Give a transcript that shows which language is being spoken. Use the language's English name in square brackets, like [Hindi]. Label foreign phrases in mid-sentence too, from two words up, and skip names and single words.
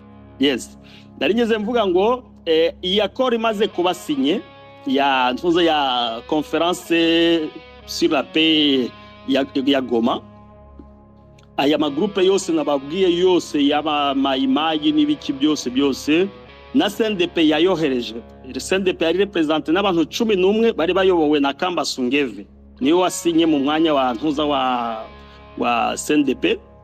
[Kinyarwanda] Yes, narigeze mvuga ngo iyi akoro imaze kuba sinye ya ntuza ya [French] conférence sur la paix [Kinyarwanda] ya Goma, aya magrupe yose nababwiye yose yaba mayimayi n'ibiki byose na CNDP yayohereje. CNDP yari represente n'abantu 11 bari bayobowe na Kamba Sungeve, niwe wasinye mu mwanya wa ntuza wa CNDP.